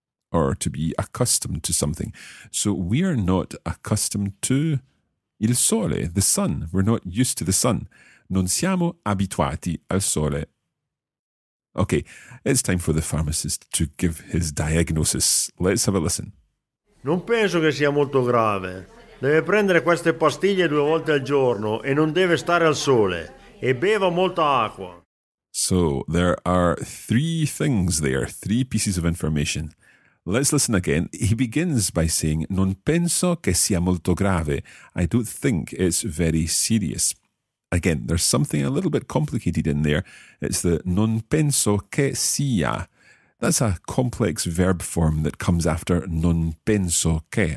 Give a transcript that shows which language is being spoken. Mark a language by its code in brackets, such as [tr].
[en] Or to be accustomed to something. So we are not accustomed to il sole, the sun. We're not used to the sun. [it] Non siamo abituati al sole. [en] Okay, it's time for the pharmacist to give his diagnosis. Let's have a listen. [it] Non penso che sia molto grave. Deve prendere queste pastiglie due volte al giorno e non deve stare al sole. E beva molta acqua. [en] So there are three things there, three pieces of information. Let's listen again. He begins by saying, [it] non penso che sia molto grave. [en] I don't think it's very serious. Again, there's something a little bit complicated in there. It's the [it] non penso che sia. [en] That's a complex verb form that comes after [it] non penso che.